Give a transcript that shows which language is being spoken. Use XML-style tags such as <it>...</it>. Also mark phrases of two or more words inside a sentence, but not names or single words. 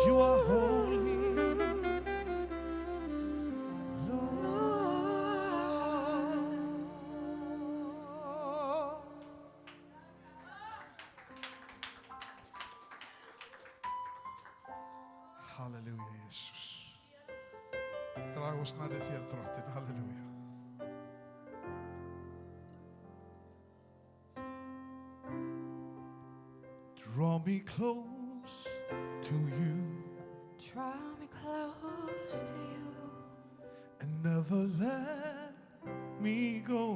<en>You are holy, Lord. Halleluja, Jesus.</en> <is>Drag oss nærri þér, drottin.</is> <en>Halleluja. Draw me close to you Draw me close to you. and never let me go.</en>